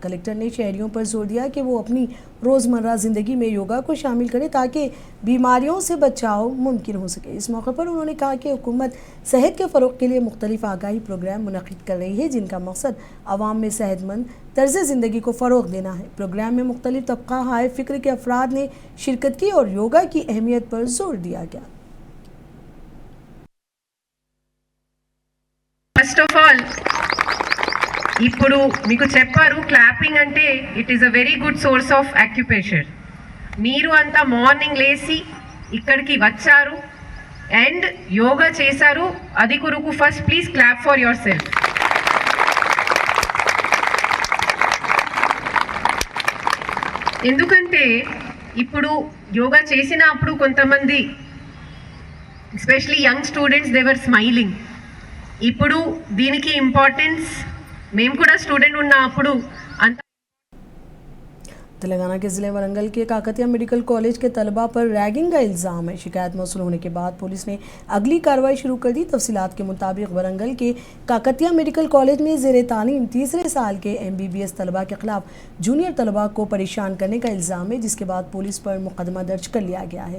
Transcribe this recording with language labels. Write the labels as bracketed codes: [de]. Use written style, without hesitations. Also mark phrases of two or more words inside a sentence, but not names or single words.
[ur] کلکٹر نے شہریوں پر زور دیا کہ وہ اپنی روزمرہ زندگی میں یوگا کو شامل کریں تاکہ بیماریوں سے بچاؤ ممکن ہو سکے. اس موقع پر انہوں نے کہا کہ حکومت صحت کے فروغ کے لیے مختلف آگاہی پروگرام منعقد کر رہی ہے، جن کا مقصد عوام میں صحت مند طرز زندگی کو فروغ دینا ہے. پروگرام میں مختلف طبقہ ہائے فکر کے افراد نے شرکت کی اور یوگا کی اہمیت پر زور دیا گیا. [en] first of all [te] ఇప్పుడు మీకు చెప్పారు క్లాపింగ్ అంటే [en] it is a very good source of occupation. [te] మీరు అంతా మార్నింగ్ లేచి ఇక్కడికి వచ్చారు అండ్ యోగా చేశారు, అది కొరకు [en] first please clap for yourself. [te] ఎందుకంటే ఇప్పుడు యోగా చేసినప్పుడు కొంతమంది [en] especially young students they were smiling. [te] ఇప్పుడు దీనికి ఇంపార్టెన్స్ మేము కూడా స్టూడెంట్ ఉన్నప్పుడు అంత [ur] تلنگانہ کے ضلعے ورنگل کے کاکتیہ [en] medical college [ur] کے طلبہ پر ریگنگ کا الزام ہے. شکایت موصول ہونے کے بعد پولیس نے اگلی کارروائی شروع کر دی. تفصیلات کے مطابق ورنگل کے کاکتیہ [en] medical college [ur] میں زیر تعلیم تیسرے سال کے MBBS طلبہ کے خلاف جونیئر طلبہ کو پریشان کرنے کا الزام ہے، جس کے بعد پولیس پر مقدمہ درج کر لیا گیا ہے.